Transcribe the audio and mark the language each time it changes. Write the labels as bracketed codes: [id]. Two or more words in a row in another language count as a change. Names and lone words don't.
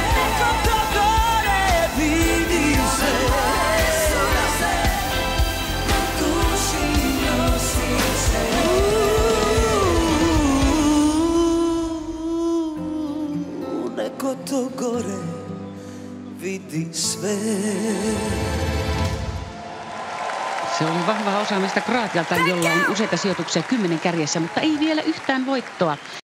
[hr] Neko to gore vidi sve. Suze na duši nosi se. Neko to gore vidi sve. [fi] Se oli vahvaa osaamista Kroatialta, jolla on useita sijoituksia 10 kärjessä, mutta ei vielä yhtään voittoa.